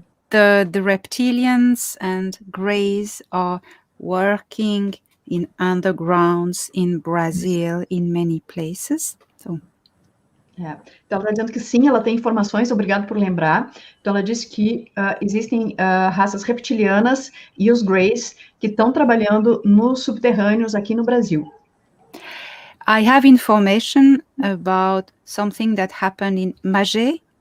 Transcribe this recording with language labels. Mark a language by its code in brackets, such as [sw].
[en] The reptilians and greys are working in undergrounds in Brazil, in many places. So. [pt] Então, ela está dizendo que sim, ela tem informações, obrigado por lembrar. Então, ela diz que existem raças reptilianas e os greys que estão trabalhando nos subterrâneos aqui no Brasil. [en] I have information about something that happened in Magé.